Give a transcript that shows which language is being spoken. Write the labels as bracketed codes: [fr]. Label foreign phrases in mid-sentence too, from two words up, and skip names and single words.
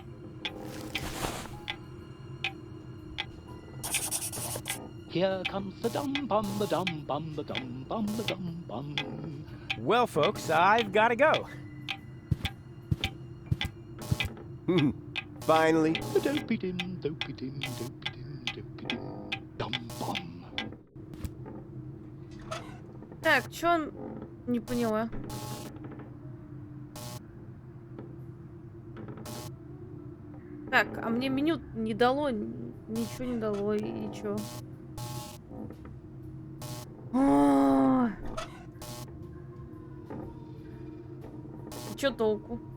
[en] Here comes the dum bum, the dum bum, the dum bum, the dum bum. Well, folks, I've got to go. Finally. Dopey dim, dopey dim, dopey dim, dopey dim, dum bum. [ru] Так, чё он... Не поняла. Так, а мне меню не дало, ничего не дало, и чё? И чё толку?